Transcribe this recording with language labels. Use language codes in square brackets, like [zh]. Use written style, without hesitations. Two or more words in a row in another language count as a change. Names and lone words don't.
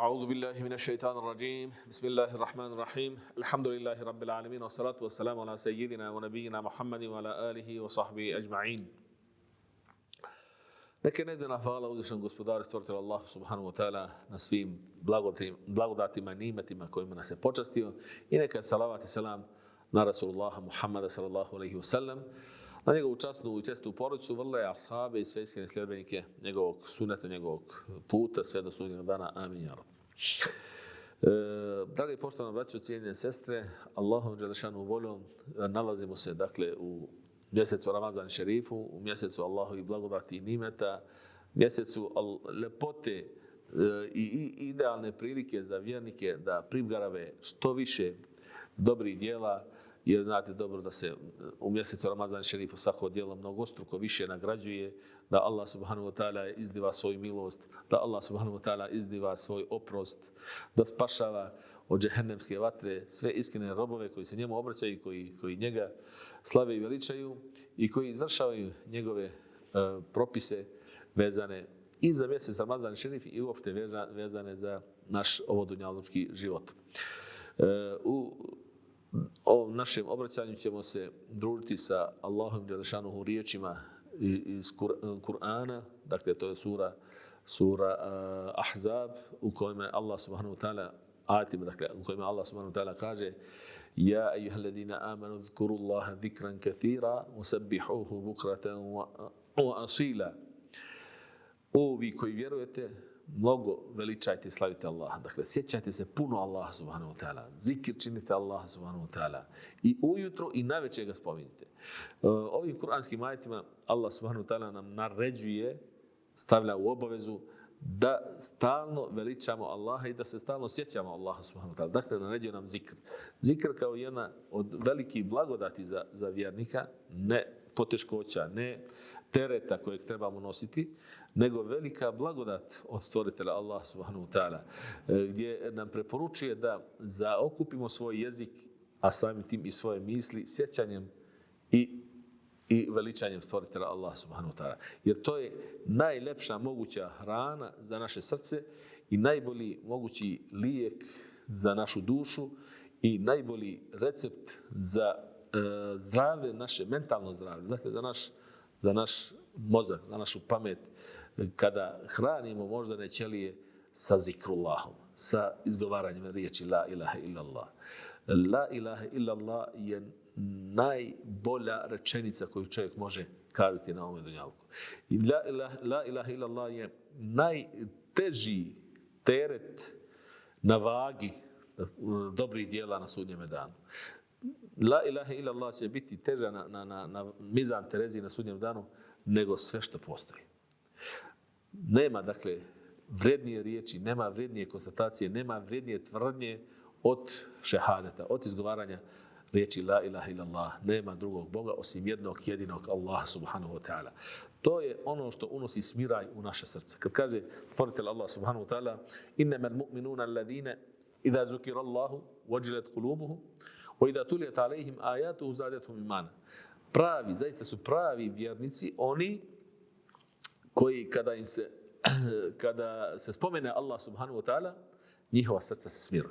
[ar] أعوذ بالله من الشيطان الرجيم بسم الله الرحمن الرحيم الحمد لله رب العالمين والصلاة والسلام على سيدنا ونبينا محمد وعلى آله وصحبه أجمعين. [bs] Neka nedbena hvala uzvišenom gospodaru stvoritelju Allahu [ar] سبحانه وتعالى [bs] na svim blagodatima i nimetima kojima nas je počastio i neka salavat i selam na Rasulullaha Muhammada [ar] صلى الله عليه وسلم, [bs] na njegovu časnu i čestu porodicu, vrle ashabe i sve iskrene sljedbenike njegovog suneta, njegovog puta, sve do sudnjeg dana. [ar] آمين يا رب. [bs] Dragi poštovani braćo, cijenjene sestre, Allahom dželešanu voljom nalazimo se dakle u mjesecu Ramazan šerifu, u mjesecu Allahovi blagodati i nimeta, mjesecu lepote i idealne prilike za vjernike da prigarave što više dobrih djela, jer znate dobro da se u mjesecu Ramazan šerifu svako djelo mnogostruko više nagrađuje, da Allah [ar] سبحانه وتعالى [bs] izdiva svoju milost, da Allah [ar] سبحانه وتعالى [bs] izdiva svoj oprost, da spašava od džehennemske vatre sve iskrene robove koji se njemu obraćaju, koji njega slave i veličaju i koji izvršavaju njegove propise vezane i za mjesec Ramazan šerif i uopšte vezane za naš ovodunjalučki život. U ovom našem obraćanju ćemo se družiti sa Allahom dželešanuhu riječima iz Kur'ana, dakle to je sura Ahzab, u kojima Allah [ar] سبحانه وتعالى [bs] ajetima, dakle, u kojima Allah [ar] سبحانه وتعالى [bs] kaže: [ar] يا أيها الذين آمنوا اذكروا الله ذكرا كثيرا وسبحوه بكرة وأصيلا. [bs] O vi koji vjerujete, mnogo veličajte i slavite Allaha. Dakle, sjećajte se puno Allaha [ar] سبحانه وتعالى. [bs] Zikir činite Allaha [ar] سبحانه وتعالى. [bs] I ujutro i navečer ga spominjite. Ovim kuranskim ajetima Allah [ar] سبحانه وتعالى [bs] nam naređuje, stavlja u obavezu da stalno veličamo Allaha i da se stalno sjećamo Allaha [ar] سبحانه وتعالى. [bs] Dakle, naređuje nam zikr. Zikr kao jedna od velikih blagodati za vjernika, ne poteškoća, ne tereta kojeg trebamo nositi, nego velika blagodat od stvoritelja Allah [ar] سبحانه وتعالى, [bs] gdje nam preporučuje da zaokupimo svoj jezik, a samim tim i svoje misli, sjećanjem i veličanjem stvoritelja Allah [ar] سبحانه وتعالى. [bs] Jer to je najlepša moguća hrana za naše srce i najbolji mogući lijek za našu dušu i najbolji recept za zdravlje, naše mentalno zdravlje, dakle za naš mozak, za našu pamet, kada hranimo moždane ćelije sa zikrullahom, sa izgovaranjem riječi [ar] لا إله إلا الله. لا إله إلا الله [bs] je najbolja rečenica koju čovjek može kazati na ovom dunjalku. I [ar] لا إله إلا الله [bs] je najteži teret na vagi dobrih djela na sudnjem danu. [ar] لا إله إلا الله [bs] će biti teža na mizan Terezi na sudnjem danu nego sve što postoji. Nema, dakle, vrednije riječi, nema vrednije konstatacije, nema vrednije tvrdnje od šehadeta, od izgovaranja riječi [ar] لا إله إلا الله. [bs] Nema drugog Boga osim jednog jedinog Allaha [ar] سبحانه وتعالى. [bs] To je ono što unosi smiraj u naše srce. Kad kaže stvoritelj Allah [ar] سبحانه وتعالى: إنما المؤمنون الذين إذا ذكر الله وجلت قلوبهم وإذا تليت عليهم آياته زادتهم إيمانا. [bs] Pravi, zaista su pravi vjernici oni koji kada se spomene Allah [ar] سبحانه وتعالى, [bs] njihova srca se smiruju.